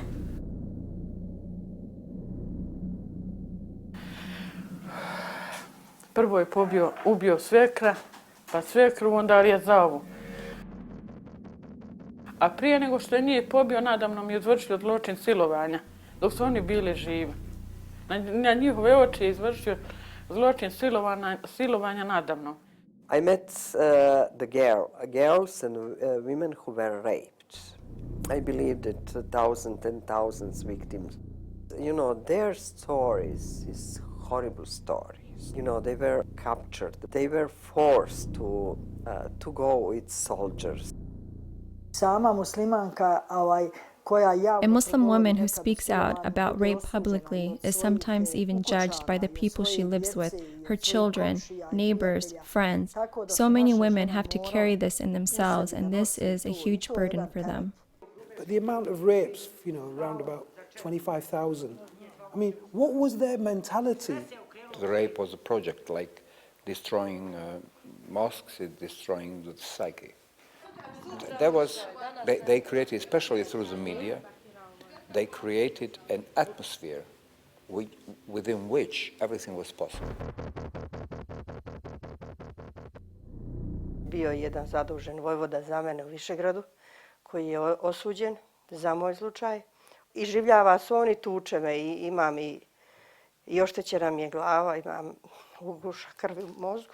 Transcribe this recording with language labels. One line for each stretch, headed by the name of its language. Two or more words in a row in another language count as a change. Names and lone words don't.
Bosnian: Prvo je ubio svekra, pa svekru, onda je zaovu. A prije nego što je nije pobio, nadamnom je izvršio zločin silovanja, dok su oni bili živi. Na njihove oči je izvršio zločin silovanja nadamnom.
English: I met the girls and women who were raped. I believe that thousands and thousands victims. You know, their stories is horrible stories. You know, they were captured. They were forced to go with soldiers.
Bosnian: Sama muslimanka koja
English: A Muslim woman who speaks out about rape publicly is sometimes even judged by the people she lives with, her children, neighbors, friends. So many women have to carry this in themselves, and this is a huge burden for them. But the amount of rapes, you know, around about 25,000. I mean, what was their mentality? The rape was a project like destroying mosques, destroying the psyche. They created, especially through the media, they created an atmosphere within which everything was possible.
Bosnian: Bio je jedan zadužen vojvoda za mene u Višegradu, koji je osuđen za moj slučaj. I življava se on i tuče me i imam i oštećena mi je glava, imam uguša krvi u mozgu.